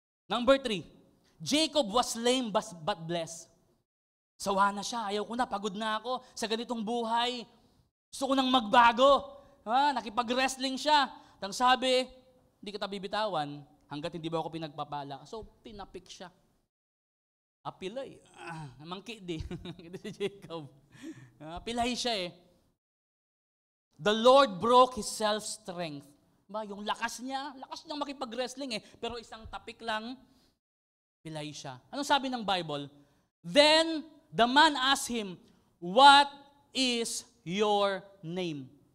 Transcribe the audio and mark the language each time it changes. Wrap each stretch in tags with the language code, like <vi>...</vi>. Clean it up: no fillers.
<en>Number 3, Jacob was lame but blessed.</en> <tl>Sawa na siya, ayaw ko na, pagod na ako sa ganitong buhay. Gusto ko nang magbago. Nakipag-wrestling siya. Tang sabi, hindi kita bibitawan hanggat hindi ba ako pinagpapala. So, tinapik siya. Apilay. Mangkidi. Ito si Jacob. Apilay siya eh.</tl> <en>The Lord broke his self-strength.</en> <tl>Yung lakas niya makipag-wrestling eh. Pero isang tapik lang, pilay siya. Anong sabi ng Bible?</tl> <en>Then the man asked him, what is your name?</en>